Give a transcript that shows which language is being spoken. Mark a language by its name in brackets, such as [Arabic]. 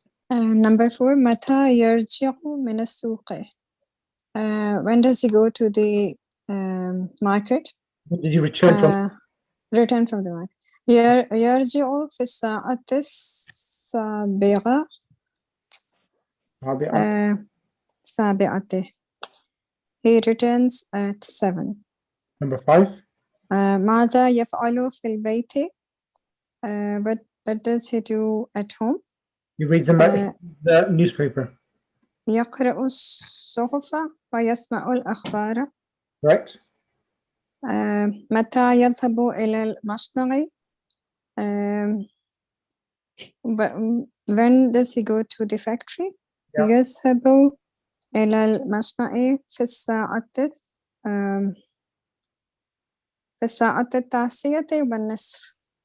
[English] Number 4, [Arabic] متى يرجع من السوق? [English] When does he go to the market? When did you return from? Return from the market. [Arabic] يرجع في الساعة 7. [English] 7. He returns at 7. Number 5. [Arabic] ماذا يفعل في البيت? [English] What does he do at home? He reads the newspaper. [Arabic] يقرأ الصحف ويسمع الأخبار. [English] Right. [Arabic] متى يذهب إلى المصنع? [English] When does he go to the factory? [Arabic] يذهب إلى المصنع في الساعة 9:10.